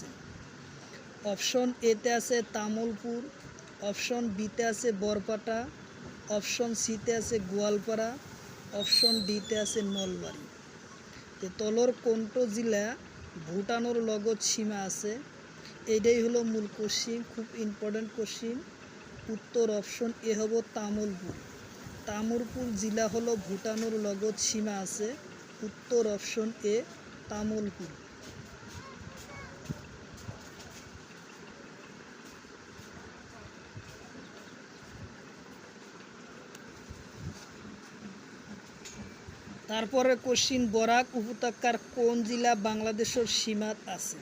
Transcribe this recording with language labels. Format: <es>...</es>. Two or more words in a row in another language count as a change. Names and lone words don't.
<as>অপশন এতে আছে তামুলপুর, অপশন বিতে আছে বৰপেটা, অপশন সিতে আছে গোৱালপাৰা, অপশন ডিতে আছে নলবাৰী। তলৰ কোনটো জিলা ভূটানৰ লগত সীমা আছে?</as> <bn>এইটাই হলো মূল কোশ্চিন, খুব</bn> <en>important question.</en> <bn>উত্তর অপশন এ হব তামুলপুর। তামুলপুর জিলা হলো ভূটানের</bn> <as>লগত সীমা আছে।</as> <bn>উত্তর অপশন এ, তামুলপুর। তারপরে কোশ্চিন, বরাক উপত্যকার কোন জেলা বাংলাদেশের</bn> <as>সীমাত আছে?</as>